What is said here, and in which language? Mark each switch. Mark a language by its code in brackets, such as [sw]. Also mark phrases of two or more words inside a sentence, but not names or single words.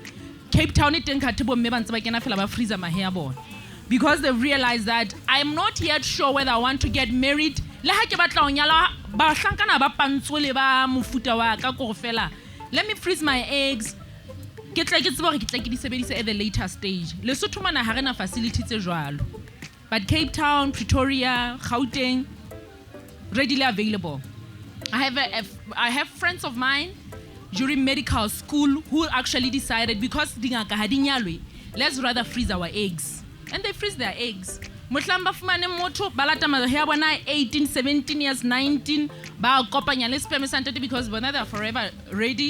[en] Cape Town, because they realize that I'm not yet sure whether I want to get married. Let me freeze my eggs. At the later stage. [st] Lesotho mana ha rena facility tse jwalo. [en] But Cape Town, Pretoria, Gauteng, readily available. I have friends of mine during medical school who actually decided, because let's rather freeze our eggs. And they freeze their eggs. 18, 17 years, 19, because when they are forever ready.